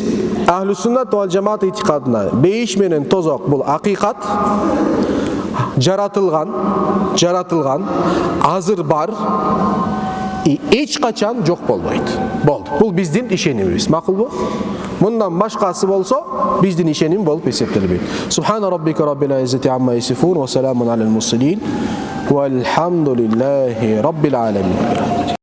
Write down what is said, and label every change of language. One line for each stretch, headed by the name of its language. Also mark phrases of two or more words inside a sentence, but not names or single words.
Arabic: أهل السنة والجماعة
Kyrgyz: итикадына бейиш менен тозок бул акыйкат, жаратылган, азыр бар, эч качан жок болбойт. Болду. Бул биздин ишенимибиз. Макулбу? Мындан башкасы болсо, биздин ишеним болуп эсептелбейт.
Arabic: سبحان ربك رب العزة عما يصفون وسلام على المرسلين. والحمد لله رب العالمين.